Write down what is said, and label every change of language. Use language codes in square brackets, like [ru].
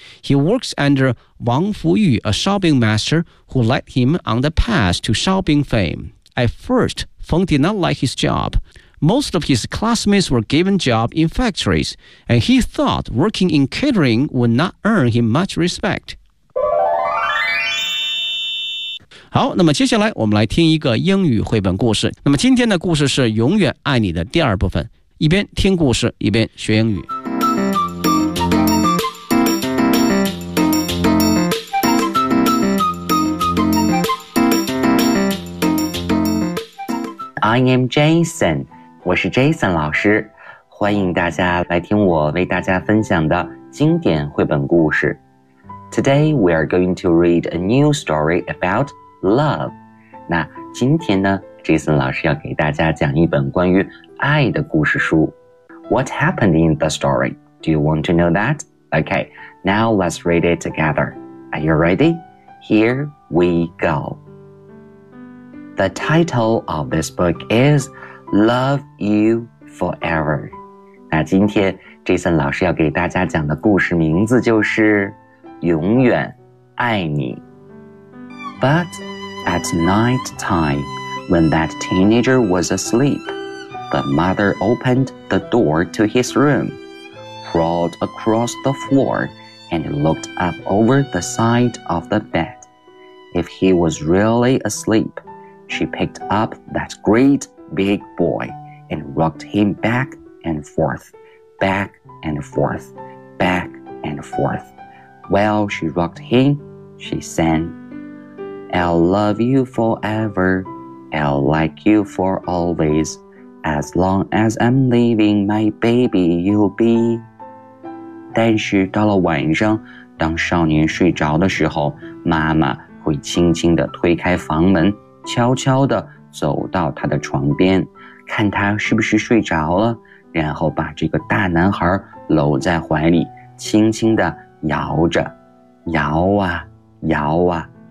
[en] He works under Wang Fuyu, a shopping master who led him on the path to shopping fame. At first, Feng did not like his job. Most of his classmates were given jobs in factories, and he thought working in catering would not earn him much respect. [zh] 好，那么接下来我们来听一个英语绘本故事。那么今天的故事是《永远爱你》的第二部分，一边听故事一边学英语。 [en] I am Jason， [zh] 我是 Jason 老师，欢迎大家来听我为大家分享的经典绘本故事。 [en] Today we are going to read a new story about. [zh] Love， 那今天呢 ，Jason 老师要给大家讲一本关于爱的故事书。 [en] What happened in the story? Do you want to know that? Okay, now let's read it together. Are you ready? Here we go. The title of this book is Love You Forever. [zh] 那今天 Jason 老师要给大家讲的故事名字就是《永远爱你》。 [en] But at night time, when that teenager was asleep, the mother opened the door to his room, crawled across the floor, and looked up over the side of the bed. If he was really asleep, she picked up that great big boy and rocked him back and forth, back and forth, back and forth. While she rocked him, she sang,I'll love you forever, I'll like you for always, as long as I'm living, my baby you'll be. [zh] 但是到了晚上，当少年睡着的时候，妈妈会轻轻地推开房门，悄悄地走到他的床边，看他是不是睡着了，然后把这个大男孩搂在怀里，轻轻地摇着，摇啊，摇啊。